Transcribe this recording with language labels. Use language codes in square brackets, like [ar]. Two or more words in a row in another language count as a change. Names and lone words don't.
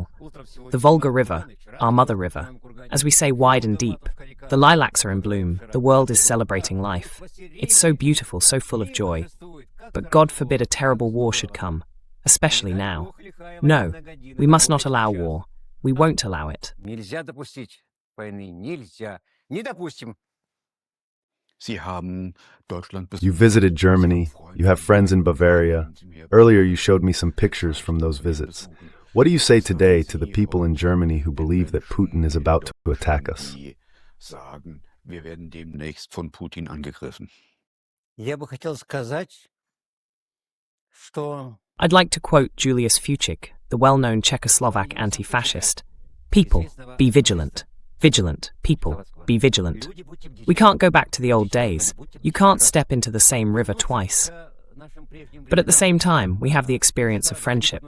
[en] The Volga River, our mother river, as we say, wide and deep. The lilacs are in bloom. The world is celebrating life. It's so beautiful, so full of joy. But God forbid a terrible war should come, especially now. No, we must not allow war. We won't allow it. [ru] Нельзя допустить войны. Нельзя. Не допустим. [de] Sie haben Deutschland [en] You visited Germany, you have friends in Bavaria. Earlier you showed me some pictures from those visits. What do you say today to the people in Germany who believe that Putin is about to attack us? [de] sagen, wir werden demnächst von Putin angegriffen. [ru] Я бы хотел сказать, что [en] I'd like to quote Julius Fučík, the well-known Czechoslovak anti-fascist. People, be vigilant. Vigilant. People, be vigilant. We can't go back to the old days. You can't step into the same river twice. But at the same time, we have the experience of friendship.